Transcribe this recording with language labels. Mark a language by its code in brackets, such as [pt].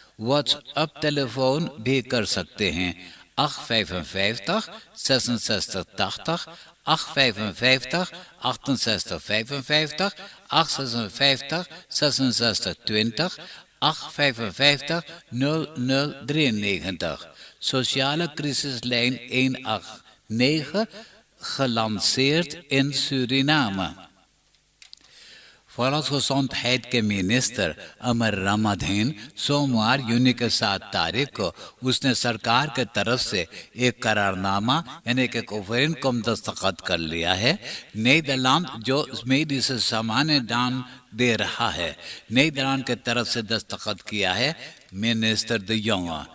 [hns] व्हाट्सएप टेलीफोन भी कर सकते हैं 855 66 80 855 68 55 856 66 20 855 0093. [nl] Sociale crisislijn 189 gelanceerd in Suriname. [hns] Volksgezondheid के मिनिस्टर अमर रामाधीन सोमवार यूनी के 7 तारीख को उसने सरकार के तरफ से एक करारनामा यानी कि कोफेन को दस्तखत कर लिया है। नीदरलैंड जो मेडी से सामान्य दान दे रहा है, नीदरलैंड के तरफ से दस्तखत किया है मिनिस्टर द यंग।